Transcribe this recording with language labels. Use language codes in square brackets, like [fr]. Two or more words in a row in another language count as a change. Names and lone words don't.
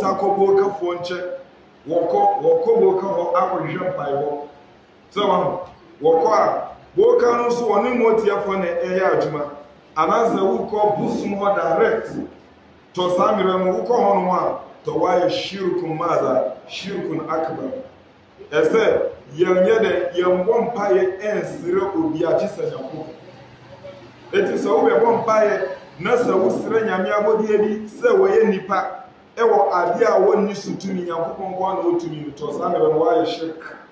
[ak] ta kɔ bokafoɔ nkyɛ wɔkɔ boka hɔ akɔhwehwɛ mpaebɔ sɛ wɔkɔ a boka no nso wɔne mmɔtiafoɔ na ɛyɛ adwuma anasɛ wokɔ bosom hɔ direct tɔ saa mmerɛ no wokɔ hɔ nom a tɔ woayɛ shirkun maza [ar] شرك أكبر [ak] ɛsɛ yɛnyɛ dɛ yɛmbɔ mpaeɛ ɛnsere obi agye sɛ nyankopɔn eti sɛ wobɛbɔ mpaeɛ na sɛ wosrɛ nyame abɔdeɛ bi sɛ wɔyɛ nipa ɛwɔ adeɛ a wɔnni so tumi nyankopɔn kɔ na ɔtumi no tɔ saa mmerɛ no wɔayɛ shirk